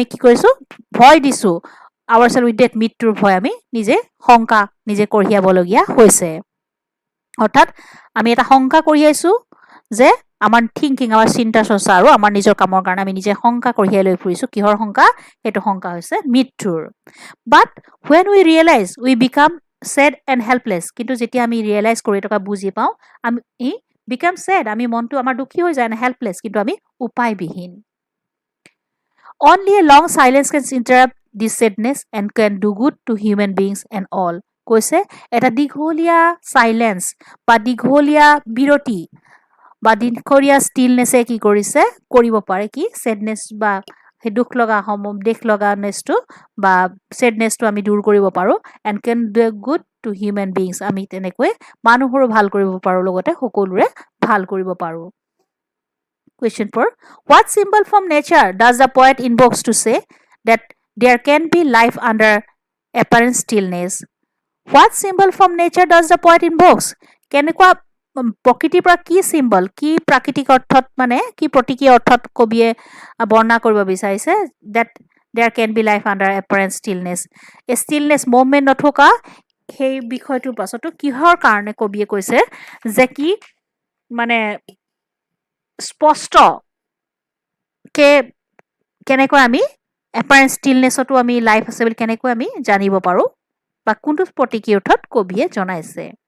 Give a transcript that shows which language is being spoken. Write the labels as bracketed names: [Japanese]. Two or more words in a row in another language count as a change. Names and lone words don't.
[Assamese] কি কৰিছোঁ ভয় দিছোঁ [English] our self with death [Assamese] মৃত্যুৰ ভয় আমি নিজে শংকা নিজে কঢ়িয়াবলগীয়া হৈছে অৰ্থাৎ আমি এটা শংকা কঢ়িয়াইছোঁ যে আমাৰ থিংকিং আমাৰ চিন্তা চৰ্চা আৰু আমাৰ নিজৰ কামৰ কাৰণে আমি নিজে শংকা কঢ়িয়াই লৈ ফুৰিছোঁ কিহৰ শংকা সেইটো শংকা হৈছে মৃত্যুৰ বাট [English] when we realize we become sad and helpless [Assamese] কিন্তু যেতিয়া আমি ৰিয়েলাইজ কৰি থকা বুজি পাওঁ আমি [English] become sad [Assamese] আমি মনটো আমাৰ দুখী হৈ যায় helpless কিন্তু আমি উপায়বিহীন [English] only a long silence can interrupt this sadness and can do good to human beings and all [Assamese] কৈছে এটা দীঘলীয়া সাইলেন্স বা দীঘলীয়া বিৰতি বা দীঘলীয়া ষ্টিলনেছে কি কৰিছে কৰিব পাৰে কি sadness বা সেই দুখ লগা দেখ লগানেছটো বা sadnessটো আমি দূৰ কৰিব পাৰো [English] and can do good to human beings [Assamese] আমি তেনেকৈ মানুহৰো ভাল কৰিব পাৰো লগতে সকলোৰে ভাল কৰিব পাৰো Question 4. [English] What symbol from nature does the poet invokes to say that there can be life under apparent stillness? What symbol from nature does the poet invokes? [Assamese] কেনেকুৱা প্ৰকৃতিৰ পৰা কি চিম্বল কি প্ৰাকৃতিক অৰ্থত মানে কি প্ৰতীকী অৰ্থত কবিয়ে বৰ্ণনা কৰিব বিচাৰিছে [English] that there can be life under apparent stillness. A stillness movement [Assamese] নথকা সেই বিষয়টোৰ পাছতো কিহৰ কাৰণে কবিয়ে কৈছে যে কি মানে স্পষ্ট কে কেনেকৈ আমি [English] apparent stillnessতো [Assamese] আমি লাইফ আছে বুলি কেনেকৈ আমি জানিব পাৰোঁ বা কোনটো প্ৰতীকী অৰ্থত কবিয়ে জনাইছে